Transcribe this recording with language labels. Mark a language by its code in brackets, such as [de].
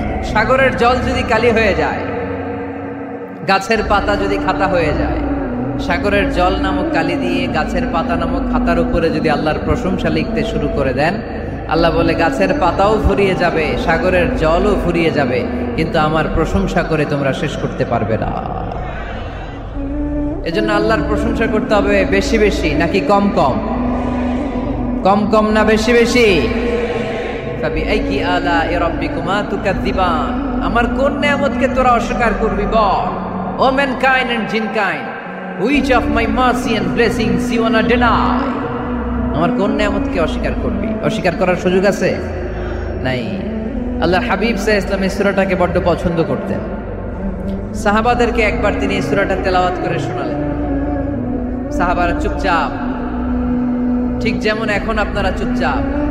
[bn] সাগরের জল যদি কালি হয়ে যায়, গাছের পাতা যদি খাতা হয়ে যায়, সাগরের জল নামক কালি দিয়ে গাছের পাতা নামক খাতার উপরে যদি আল্লাহর প্রশংসা লিখতে শুরু করে দেন, আল্লাহ বলে গাছের পাতাও ফুরিয়ে যাবে, সাগরের জলও ফুরিয়ে যাবে, কিন্তু আমার প্রশংসা করে তোমরা শেষ করতে পারবে না। এজন্য আল্লাহর প্রশংসা করতে হবে বেশি বেশি নাকি কম কম? কম কম না বেশি বেশি? [ar] ফাবিআইয়ি আলা'i রাব্বিকুমা তুকাদ্দিবান। [bn] আমার কোন নিয়ামতকে তোরা অস্বীকার করবি? বল। [en] O mankind and jinnkind, which of my mercy and blessings you wanna deny? [bn] আমার কোন নিয়ামতকে অস্বীকার করবি? অস্বীকার করার সুযোগ আছে? নাই। আল্লাহর হাবিব সাল্লাল্লাহু আলাইহি ওয়াসাল্লাম এই সূরাটাকে বড্ড পছন্দ করতেন। সাহাবাদেরকে একবার তিনি এই সূরাটা তেলাওয়াত করে শোনালেন। সাহাবারা চুপচাপ, ঠিক যেমন এখন আপনারা চুপচাপ।